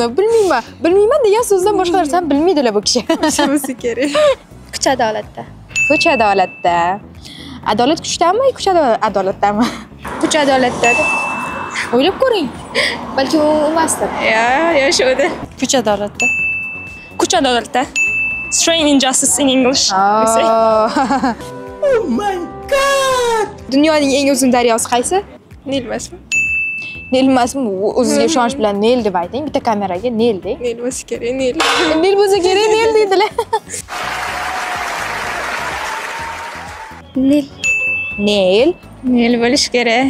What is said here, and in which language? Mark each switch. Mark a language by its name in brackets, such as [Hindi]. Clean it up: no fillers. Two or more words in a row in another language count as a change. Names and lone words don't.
[Uzbek] Bilmayman degan so'zdan boshqa narsani bilmaydilar bu kishi. Shunisi kerak. Kuch adolatda. Kuch adolatda. Adolat kuchdami, kuch adolatdami? Kuch adolatda. O'ylab ko'ring. Balki u emasdir. Yo'q, shu edi. Kuch adolatda. Kuch adolatda. [English] Strain injustice in English. Oh my god! [Uzbek] Dunyoning eng uzun daryosi qaysi? Nil emasmi? Nil emasmi? O'zingizga ishonch bilan Nil deb ayting. Bitta kameraga Nil deng. Nil bo'lsa kerak, Nil. Nil bo'lsa kerak, Nil deydilar. Nil bo'lish kerak.